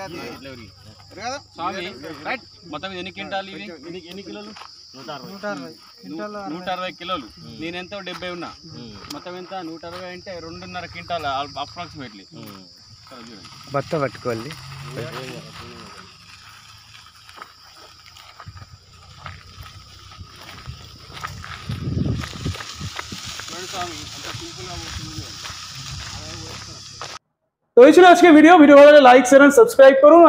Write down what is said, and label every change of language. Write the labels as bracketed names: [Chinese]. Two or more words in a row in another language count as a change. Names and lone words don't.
[Telugu] మొత్తం ఎన్ని క్వింటాలు ఇవి? ఎన్ని కిలోలు? 160 కిలోలు. నేనెంత 70 ఉన్నా. మొత్తం ఎంత? 160 అంటే 2.5 క్వింటాల్ అప్రాక్సిమేట్లీ. బత్త పట్టుకోవాలి. [Bangla] তো এই ছিল আজকে ভিডিও ভালো লাগলে [English] like share and subscribe [Bangla] করুন।